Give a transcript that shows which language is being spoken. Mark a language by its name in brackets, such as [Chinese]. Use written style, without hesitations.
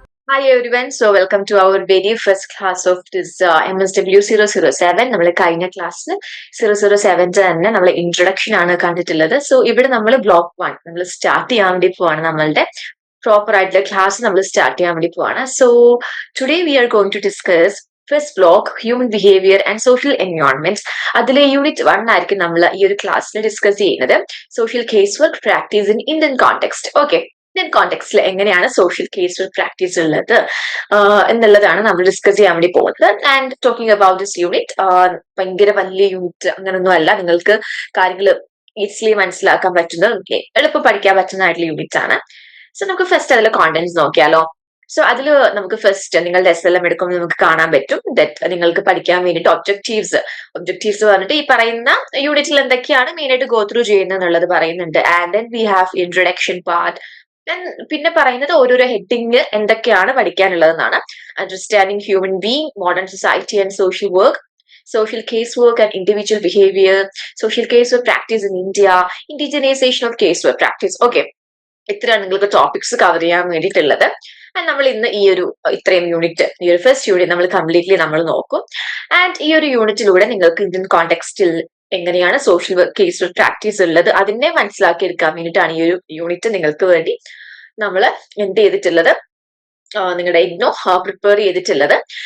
[English] Hi everyone, so welcome to our very first class of this MSW 007. [Malayalam] നമ്മൾ കഴിഞ്ഞ ക്ലാസ്സിൽ 007 തന്നെ നമ്മൾ ഇൻട്രൊഡക്ഷൻ ആണ് കണ്ടിട്ടുള്ളത്. സോ ഇവിടെ നമ്മൾ ബ്ലോക്ക് 1 നമ്മൾ സ്റ്റാർട്ട് ചെയ്യാൻ വേണ്ടി പോവാണ്. നമ്മളുടെ പ്രോപ്പർ ആയിട്ടുള്ള ക്ലാസ് നമ്മൾ സ്റ്റാർട്ട് ചെയ്യാൻ വേണ്ടി പോവാണ്. [English] So today we are going to discuss first block human behaviour and social environments. [Malayalam] അതിലെ യൂണിറ്റ് 1 ആയിരിക്കും നമ്മൾ ഈ ഒരു ക്ലാസ്സിൽ ഡിസ്കസ് ചെയ്യുന്നത്. [English] Social case work practice in Indian context. [Malayalam] Okay, Indian കോണ്ടെക്സ്റ്റിൽ എങ്ങനെയാണ് സോഷ്യൽ കേസ് പ്രാക്ടീസ് ഉള്ളത് എന്നുള്ളതാണ് നമ്മൾ ഡിസ്കസ് ചെയ്യാൻ വേണ്ടി പോകുന്നത്. [English] and talking about this unit, [Malayalam] ഭയങ്കര വലിയ യൂണിറ്റ് അങ്ങനൊന്നും അല്ല. നിങ്ങൾക്ക് കാര്യങ്ങൾ ഈസിലി മനസ്സിലാക്കാൻ പറ്റുന്ന, എളുപ്പം പഠിക്കാൻ പറ്റുന്നതായിട്ടുള്ള യൂണിറ്റ് ആണ്. സോ നമുക്ക് ഫസ്റ്റ് അതിലെ കോണ്ടന്റ്സ് നോക്കിയാലോ. സോ അതിൽ നമുക്ക് ഫസ്റ്റ് നിങ്ങളുടെ SLM എടുക്കുമ്പോൾ നമുക്ക് കാണാൻ പറ്റും ദറ്റ് നിങ്ങൾക്ക് പഠിക്കാൻ വേണ്ടിയിട്ട് ഒബ്ജക്റ്റീവ്സ് പറഞ്ഞിട്ട് ഈ പറയുന്ന യൂണിറ്റിൽ എന്തൊക്കെയാണ് മെയിൻ ആയിട്ട് ഗോ ത്രൂ ചെയ്യുന്നത് എന്നുള്ളത് പറയുന്നുണ്ട്. [English] And then we have introduction part. [Malayalam] പിന്നെ പറയുന്നത് ഓരോരോ ഹെഡിങ് എന്തൊക്കെയാണ് പഠിക്കാനുള്ളതെന്നാണ്. [English] Understanding human being, modern society and social work, social case work and individual behavior, social case work practice in India, indigenization of case work practice. [Malayalam] Okay, ഇത്രയാണ് നിങ്ങൾക്ക് topics cover ചെയ്യാൻ വേണ്ടിയിട്ടുള്ളത്. നമ്മൾ ഇന്ന് ഇത്രയും യൂണിറ്റ്, ഈ ഒരു ഫസ്റ്റ് യൂണിറ്റ് നമ്മൾ completely നമ്മൾ നോക്കും. ആൻഡ് ഈ ഒരു യൂണിറ്റിലൂടെ നിങ്ങൾക്ക് ഇന്ത്യൻ കോണ്ടെക്സ്റ്റിൽ എങ്ങനെയാണ് സോഷ്യൽ കേസ് വർക്ക് പ്രാക്ടീസ് ഉള്ളത് അതിനെ മനസ്സിലാക്കി എടുക്കാൻ വേണ്ടിയിട്ടാണ് ഈ ഒരു യൂണിറ്റ് നിങ്ങൾക്ക് വേണ്ടി നമ്മൾ എന്ത് ചെയ്തിട്ടുള്ളത്, നിങ്ങളുടെ ഇഗ്നോ പ്രിപ്പയർ ചെയ്തിട്ടുള്ളത്.